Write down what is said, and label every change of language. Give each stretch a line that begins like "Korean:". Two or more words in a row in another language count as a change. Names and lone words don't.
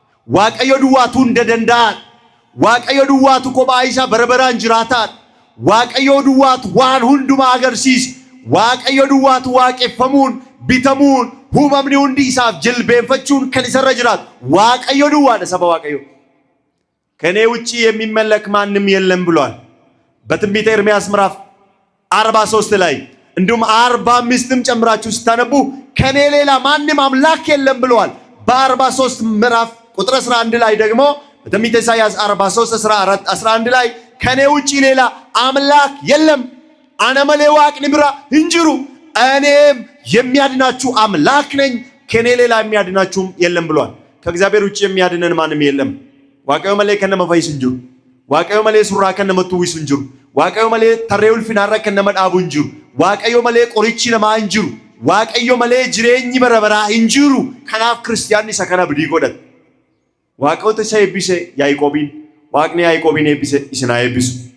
Oromo: waaqayyo duwwaatu hunda danda'an, waaqayyo duwwaatu kophaa isaa barabaraan jiraataan, waaqayyo duwwaatu waan hundumaa agarsiisa, waaqayyo duwwaatu waaqeffamuun bitamuun uumamni hundi isaaf jilbeenfachuun kan isarra jiraatu waaqayyo duwwaadha saba waaqayyo። ከኔ ውጪ የሚመለክ ማንም የለም ብሏል በትንቢተ ኤርምያስ ምዕራፍ 43
Amharic: ላይ እንዲሁም 45ም ጨምራችሁ ስታነቡ ከኔ ሌላ ማንም አምላክ የለም ብሏል። በ43 ምዕራፍ ቁጥር 11 ላይ ደግሞ በትንቢተ ኢሳይያስ 43 11 ላይ ከኔ ውጪ ሌላ አምላክ የለም
Oromo: ana malee waaqni biraa hin jiru
Amharic: እኔም የሚያድናችሁ አምላክ ነኝ ከኔ ሌላ የሚያድናችሁም የለም ብሏል። ከእግዚአብሔር ውጪ የሚያድነን ማንም የለም።
Oromo: waaqayyo malee kan nama fayyisu hin jiru. waaqayyo malee surraa kan nama tuwwisu hin jiru. waaqayyo malee tarree ulfinaarra kan nama dhaabu hin jiru. waaqayyo malee qorichi namaa hin jiru. waaqayyo malee jireenyi bara baraa hin jiru. kanaaf kiristiyaanni isa kana abdii godhate. waaqayyoota isa eebbise Yaaqoobiin, waaqni Yaaqoobiin eebbise isin haa eebbisu.